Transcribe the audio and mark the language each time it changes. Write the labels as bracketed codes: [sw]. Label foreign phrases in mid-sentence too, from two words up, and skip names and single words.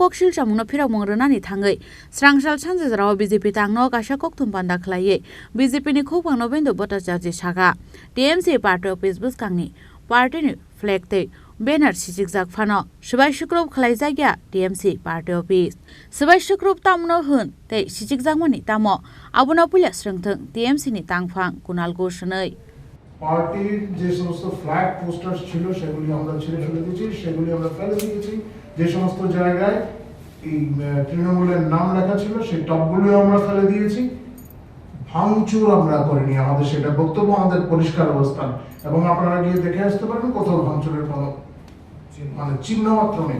[trp] Koksilsamungno Phirokmung Rwnani thangai Srangsal Sanja Jorao BJP Tangnogo Kaisa Kokthum Panda Khlaiwi BJP ni Khukphang Nobendu Bhattacharya saka TMC [en] party office [trp] Bwskangni party ni flag tei banner Sichikjak Phano Swbai Swukurubh Khlaijakya TMC [en] party office [trp] Swbai Swukurubh Tamono hun tei Sichikjakmani Tamo Abono Puila Srangsal TMC ni Tangphang Kunal goshnai [bn] পার্টির যে সমস্ত ফ্ল্যাগ পোস্টার ছিল সেগুলি আমরা ছিঁড়ে ফেলে দিয়েছি সেগুলি আমরা ফেলে দিয়েছি যে সমস্ত জায়গায় এই তৃণমূলের নাম লেখা ছিল সেই টপগুলো আমরা ফেলে দিয়েছি ভাঙচুর আমরা করিনি আমাদের সেটা বক্তব্য আমাদের পরিষ্কার অবস্থান এবং আপনারা গিয়ে দেখে আসতে পারেন কোথাও ভাঙচুরের কোনো মানে চিহ্ন মাত্র নেই